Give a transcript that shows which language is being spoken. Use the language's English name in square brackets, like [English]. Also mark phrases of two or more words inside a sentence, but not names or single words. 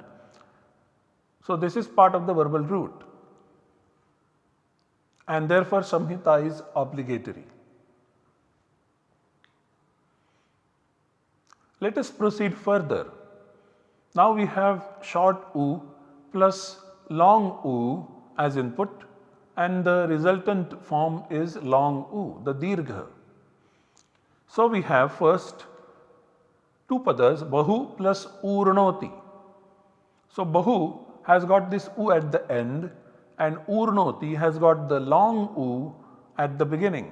[English] So, this is part of the verbal root and therefore samhita is obligatory. Let us proceed further. Now we have short u plus long u as input and the resultant form is long u, the dirgha. So we have first two padas, bahu plus urnoti. So bahu has got this u at the end and urnoti has got the long u at the beginning.